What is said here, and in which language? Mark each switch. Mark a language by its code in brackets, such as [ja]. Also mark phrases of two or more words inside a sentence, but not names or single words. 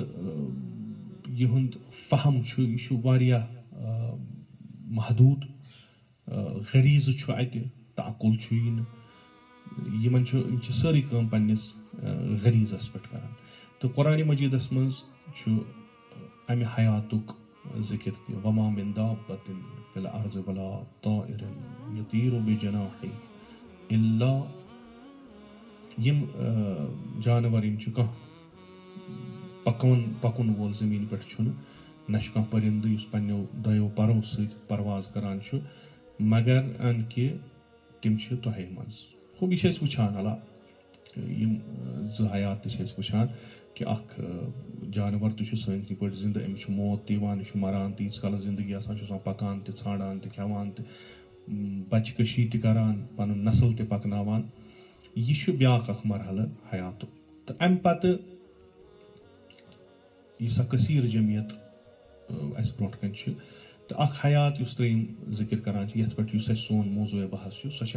[ks] یِہُنٛد فہم چھُ یہِ چھُ واریاہ محدوٗد غریٖزٕ چھُ اَتہِ تعقُل چھُ یہِ نہٕ یِم چھِ سٲرٕے کٲم پننِس غریٖزس پٮ۪ٹھ کران تہٕ قرآنِ مجیٖدس منٛز چھُ امہِ حیاتُک ذِکر تہِ [ar] وما من دابة في الأرض ولا طائر يطير بجناحيه إلا [ks] یِم جانور یِم چھِ کانٛہہ پکُن وول زٔمیٖن پٮ۪ٹھ چھُنہٕ نہ چھُ کانٛہہ پٔرِندٕ یُس پننیو دۄیو پرو سۭتۍ پرواز کران چھُ مگر ان کہِ تِم چھِ تۄہے منٛز یہِ چھِ أسۍ وٕچھان یِم زٕ حیات تہِ چھِ أسۍ وٕچھان کہِ اکھ جانور تہِ چھُ سٲنۍ پٲٹھۍ زِندٕ أمِس چھُ موت تہِ یِوان یہِ چھُ مران تہِ ییٖتِس کالس زندگی آسان چھُ آسان پکان تہِ ژھانڈان تہِ کھٮ۪وان تہِ بچہِ کشی تہِ کران پنُن نسل تہِ پکناوان یہِ چھُ بیاکھ اکھ مرحلہٕ حیاتُک تہٕ امہِ پتہٕ یہِ سۄ کثیٖر جمعیت اَسہِ برونٛٹھ کَنۍ چھِ تہٕ اکھ حیات یُس ترٛیٚیِم ذِکر کران چھِ یتھ پٮ۪ٹھ یُس اَسہِ سون موضوٗع بحث چھُ سۄ چھِ